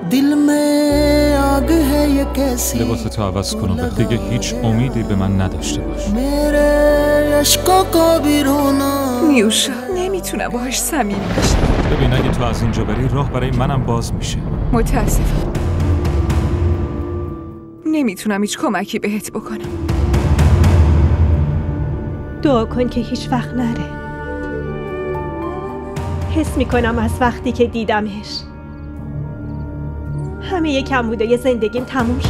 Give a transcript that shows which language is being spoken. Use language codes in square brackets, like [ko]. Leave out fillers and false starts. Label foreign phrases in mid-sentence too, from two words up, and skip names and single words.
[hi] दिल में आग है ये कैसी [fa] لباستو عوض کن و بخواب. دیگه هیچ امیدی به من نداشته باش. [hi] मेरे अश्कों को भी रोना [fa] نیوشا نمیتونم باهاش صمیمی بشم. ببین اگه تو از اینجا بری راه برای منم باز میشه. متاسفم نمیتونم هیچ کمکی بهت بکنم. دعا کن که هیچ وقت نره. حس میکنم از وقتی که دیدمش همه کمبودای زندگیم تموم شدن.